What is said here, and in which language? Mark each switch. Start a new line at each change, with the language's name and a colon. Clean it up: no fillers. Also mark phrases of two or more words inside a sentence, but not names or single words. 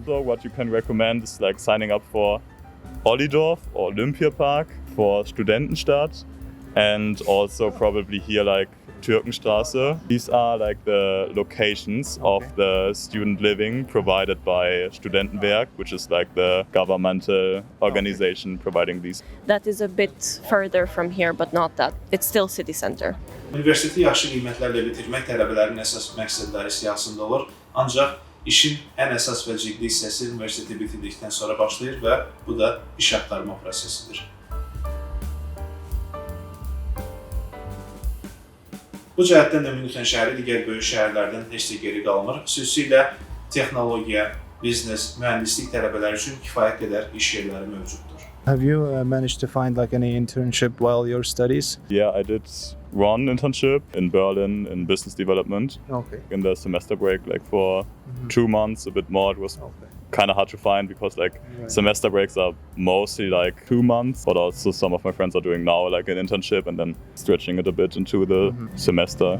English: So what you can recommend is like signing up for Ollidorf or Olympiapark for Studentenstadt, and also probably here like Türkenstraße. These are like the locations of the student living provided by Studentenwerk, which is like the governmental organization providing these. That is a bit further from here, but not that. It's still city center.
Azerbaijani: Universiteti yaxşı qiymətlərlə bitirmək tələbələrin əsas məqsədləri siyahısında olur. Ancaq işin ən əsas və ciddi hissəsi universiteti bitirdikdən sonra başlayır və bu da iş axtarma prosesidir. Bu cəhətdən də Münxen şəhəri digər böyük şəhərlərdən heç də geri qalmır. Xüsusilə texnologiya, biznes, mühəndislik tələbələri üçün kifayət qədər iş yerləri mövcuddur.
English: Have you managed to find like any internship while your studies? Yeah, I did one internship in Berlin in business development Okay. in the semester break, like for 2 months, a bit more. It was kind of hard to find because like semester breaks are mostly like 2 months, but also some of my friends are doing now like an internship and then stretching it a bit into the semester.